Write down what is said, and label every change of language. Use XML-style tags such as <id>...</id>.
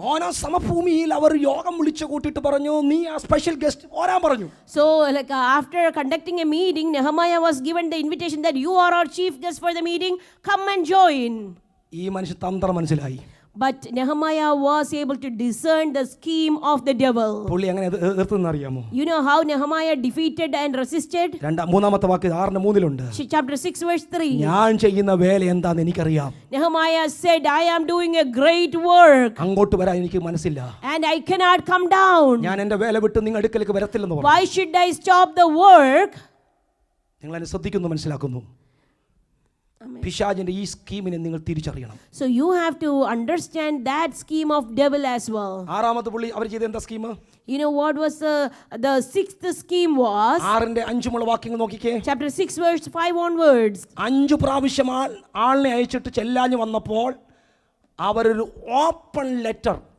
<ml>ഓരോ സമഭൂമിയിൽ അവർ യോഗം വിളിച്ചു കൂട്ടിയിട്ട് പറഞ്ഞു, നീ ആ സ്പെഷ്യൽ ഗസ്റ്റ് വരാൻ പറഞ്ഞു.</ml> <en>So after conducting a meeting, Nehemiah was given the invitation that you are our chief guest for the meeting, come and join.</en> <ml>ഈ മനുഷ്യ തന്ത്രം മനസ്സിലായി.</ml> <en>But Nehemiah was able to discern the scheme of the devil.</en> <ml>പുള്ളി എങ്ങനെ എതിർത്തെന്ന് അറിയാമോ?</ml> <en>You know how Nehemiah defeated and resisted?</en> <ml>3ാമത്തെ വാക്യം 6:3</ml> <en>Chapter 6 verse 3.</en> <ml>ഞാൻ ചെയ്യുന്ന വേല എന്താണെന്ന് എനിക്കറിയാം.</ml> <en>Nehemiah said, I am doing a great work.</en> <ml>അങ്ങോട്ട് വരാൻ എനിക്ക് മനസ്സില്ല.</ml> <en>And I cannot come down.</en> <ml>ഞാൻ എൻ്റെ വേല വിട്ട് നിങ്ങൾ അടുക്കലേക്ക് വരത്തില്ലെന്ന് പറഞ്ഞു.</ml> <en>Why should I stop the work?</en> <ml>നിങ്ങൾ എന്നെ ശ്രദ്ധിക്കുന്നു, മനസ്സിലാക്കുന്നു. പിശാചിന്റെ ഈ സ്കീമിനെ നിങ്ങൾ തിരിച്ചറിയണം.</ml> <en>So you have to understand that scheme of devil as well.</en> <ml>6ാമത്തെ പുള്ളി അവർ ചെയ്ത എന്താ scheme?</ml> <en>You know what was the 6th scheme was?</en> <ml>6:5 വാക്യങ്ങൾ നോക്കിക്കേ.</ml> <en>Chapter 6 verse 5 onwards.</en> <ml>5 പ്രാവശ്യം ആളിനെ അയച്ചിട്ട് ചെല്ലാഞ്ഞു വന്നപ്പോൾ അവരൊരു ഓപ്പൺ ലെറ്റർ.</ml>